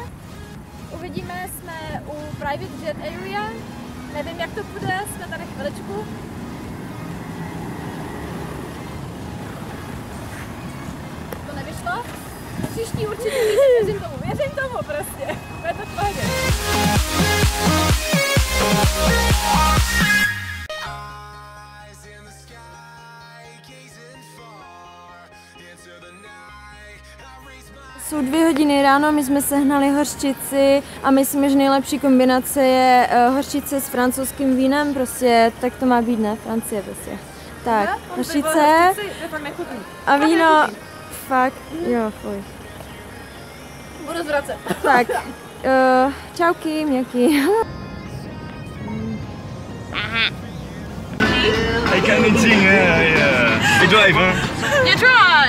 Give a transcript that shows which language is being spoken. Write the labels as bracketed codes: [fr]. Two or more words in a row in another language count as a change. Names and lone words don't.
[cs] Uvidíme, jsme u [en] Private Jet Area. [cs] Nevím, jak to bude, jsme tady chviličku. To nevyšlo? Příští určitě víc Věřím tomu prostě. Bude to v pohodě. [en] Eyes in the sky, gazing far into the night. I raise my [cs] Jsou 2 hodiny ráno, my jsme sehnali hořčici a myslím, že nejlepší kombinace je hořčice s francouzským vínem, prostě tak to má být, ne? Francie prostě. Tak, hořčice a víno, fakt, jo, fuj. Budu zvracet. Tak, čauky, měký. [en] I can sing, I drive, huh? You try!